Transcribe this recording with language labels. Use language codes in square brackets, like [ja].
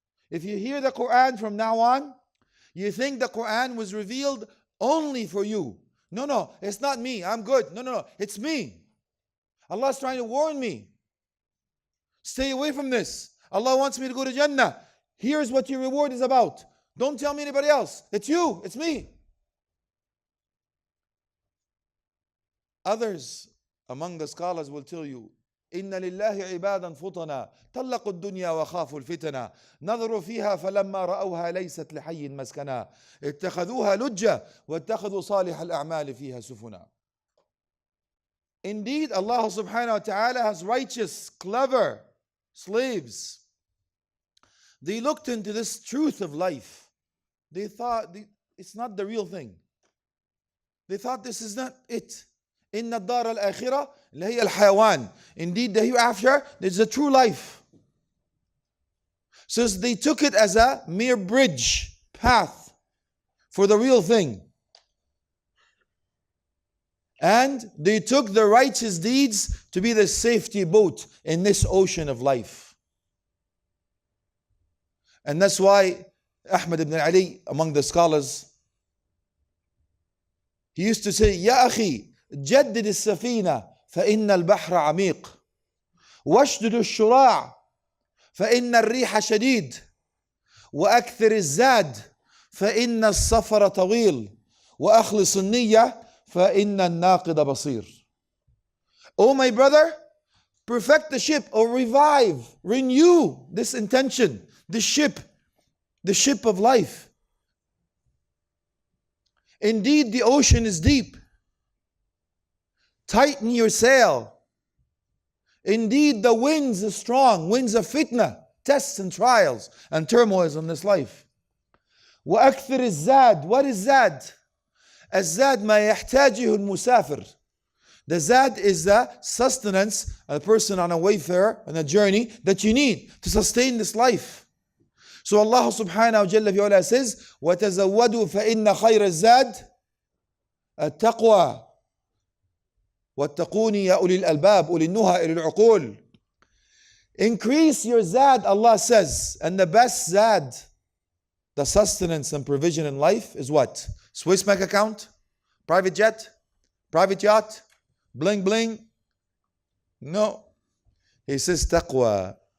[en] If you hear the Qur'an from now on, you think the Qur'an was revealed only for you. No, it's not me. I'm good. No, it's me. Allah's trying to warn me. Stay away from this. Allah wants me to go to Jannah. Here's what your reward is about. Don't tell me anybody else. It's you. It's me. Others among the scholars will tell you, [ar] إِنَّ لِلَّهِ عِبَادًا فُطَنًا طَلَّقُوا الدُّنْيَا وَخَافُوا الْفِتَنَا نَظَرُوا فِيهَا فَلَمَّا رَأَوْهَا لَيْسَتْ لِحَيٍّ مَسْكَنًا اتَّخَذُوهَا لُجَّةً وَاتَّخَذُوا صَالِحَ الْأَعْمَالِ فِيهَا سُفُنًا. [en] Indeed, Allah subhanahu wa ta'ala has righteous, clever slaves. They looked into this truth of life. They thought it's not the real thing. They thought this is not it. [ar] إن الدار الآخرة اللي هي الحيوان. [en] Indeed, the hereafter is a true life. So they took it as a mere bridge, path for the real thing. And they took the righteous deeds to be the safety boat in this ocean of life. And that's why Ahmad ibn Ali, among the scholars, he used to say, [ar] يا أخي جدد السفينة فإن البحر عميق واشدد الشراع فإن الريح شديد وأكثر الزاد فإن السفر طويل وأخلص النية فإن الناقد بصير. [en] Oh my brother, perfect the ship, or revive, renew this intention, the ship of life. Indeed, the ocean is deep. Tighten your sail. Indeed, the winds are strong, winds of fitna, tests and trials and turmoils in this life. [ar] وأكثر الزاد. [en] What is zad? [ar] الزاد ما يحتاجه المسافر. [en] The zad is the sustenance, a person on a wayfare, on a journey, that you need to sustain this life. So Allah subhanahu wa ta'ala says, [ar] وَتَزَوَّدُوا فَإِنَّ خَيْرَ الزَّادِ التَّقْوَى وَاتَّقُونِ يَا أُولِي الْأَلْبَابِ أُولِي النُّهَى إِلِي الْعُقُولِ. [en] Increase your zad, Allah says, and the best zad, the sustenance and provision in life is what? Swiss bank account? Private jet? Private yacht? Bling bling? No. He says taqwa.